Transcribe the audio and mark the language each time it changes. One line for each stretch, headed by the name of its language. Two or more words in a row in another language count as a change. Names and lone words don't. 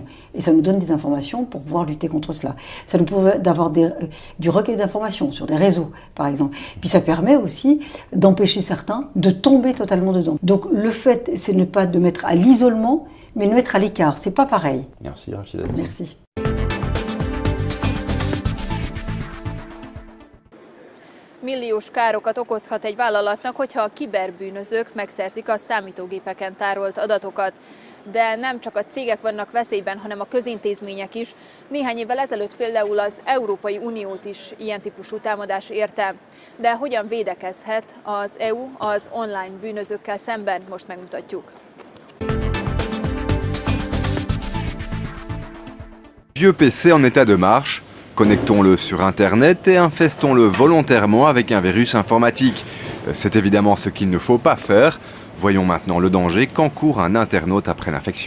French: Et ça nous donne des informations pour pouvoir lutter contre cela. Ça nous permet d'avoir du recueil d'informations sur des réseaux, par exemple. Puis ça permet aussi d'empêcher certains de tomber totalement dedans. Donc le fait, c'est ne pas de mettre à l'isolement, mais de mettre à l'écart. C'est pas pareil. Merci Rachida. Merci.
Hungarian: Milliós károkat okozhat egy vállalatnak, hogyha a kiberbűnözők megszerzik a számítógépeken tárolt adatokat. De nem csak a cégek vannak veszélyben, hanem a közintézmények is. Néhány évvel ezelőtt például az Európai Uniót is ilyen típusú támadás érte. De hogyan védekezhet az EU az online bűnözőkkel szemben? Most megmutatjuk.
French: Vieux PC en état de marche. Connectons-le sur Internet et infestons-le volontairement avec un virus informatique. C'est évidemment ce qu'il ne faut pas faire. Voyons maintenant le danger qu'encourt un internaute après l'infection.